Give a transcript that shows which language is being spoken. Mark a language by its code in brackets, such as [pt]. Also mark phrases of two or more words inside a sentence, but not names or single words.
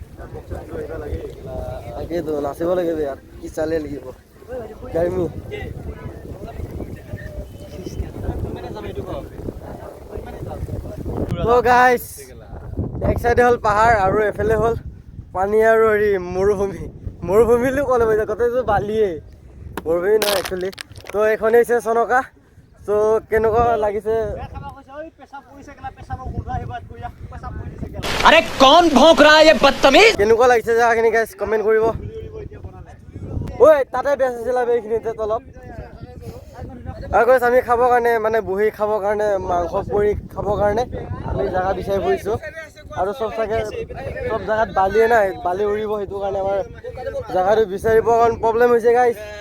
[as] তাকেইতো নাচিব লাগিব ইয়াত কি চালে লাগিব গাৰ্মি তো গাইছ এক চাইডে হ'ল পাহাৰ আৰু এফালে হ'ল পানী আৰু হেৰি মৰুভূমি বুলি ক'লে পাইছে গোটেইটো বালিয়ে মৰুভূমি নহয় একচুৱেলি তো এইখনেই হৈছে চনকা তো কেনেকুৱা লাগিছে [hi] अरे कौन भौंक रहा है ये बदतमीज [as] কেনেকুৱা লাগিছে জেগাখিনি গাইছ কমেণ্ট কৰিব ঐ তাতে বেচ আছিলে এইখিনিতে তলত আৰু গাইছ আমি খাবৰ কাৰণে মানে বহি খাবৰ কাৰণে মাংস পুৰি খাবৰ কাৰণে আমি জেগা বিচাৰি ফুৰিছোঁ আৰু চব জেগাত বালিয়ে নাই বালি উৰিব সেইটো কাৰণে আমাৰ জেগাটো বিচাৰিব কাৰণ প্ৰব্লেম হৈছে গাইছ